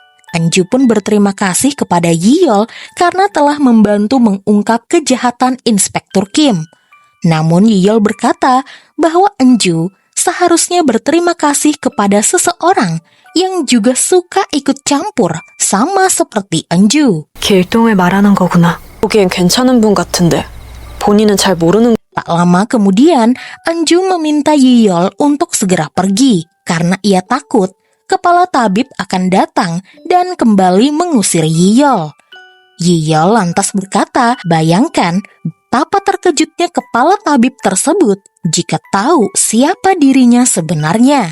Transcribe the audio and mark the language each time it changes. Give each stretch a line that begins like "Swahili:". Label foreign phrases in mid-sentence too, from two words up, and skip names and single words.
Indonesian: Anju pun berterima kasih kepada Yiyol karena telah membantu mengungkap kejahatan Inspektur Kim. Namun Yiyol berkata bahwa Anju seharusnya berterima kasih kepada seseorang yang juga suka ikut campur sama seperti Anju.
Korean: 길동을 말하는 거구나. 보기엔 괜찮은 분 같은데 본인은 잘 모르는.
Indonesian: Tak lama kemudian, Anju meminta Yiyol untuk segera pergi karena ia takut kepala tabib akan datang dan kembali mengusir Yiyol. Yiyol lantas berkata, bayangkan betapa terkejutnya kepala tabib tersebut jika tahu siapa dirinya sebenarnya.